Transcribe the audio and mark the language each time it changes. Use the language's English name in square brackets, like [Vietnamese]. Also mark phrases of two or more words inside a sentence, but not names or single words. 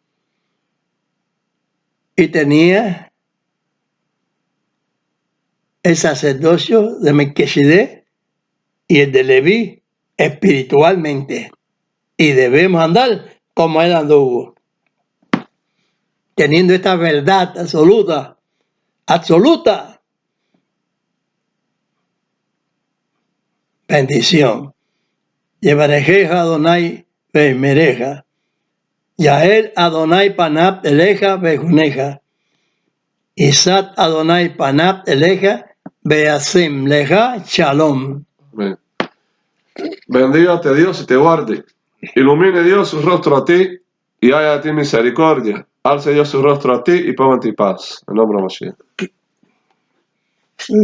[Spanish] Y tenía el sacerdocio de Melquisedec y el de Leví espiritualmente. Y debemos andar como él anduvo. Teniendo esta verdad absoluta. Bendición. [Hebrew] יברכך אדוני וישמרך. יאר אדוני פניו אליך ויחנך. ישא אדוני פניו אליך וישם לך שלום. [Spanish] Amén. Bendígate Dios y te guarde. Ilumine Dios su rostro a ti y haya de ti misericordia. Alce Dios su rostro a ti y ponga en ti paz. En nombre de Mashiach.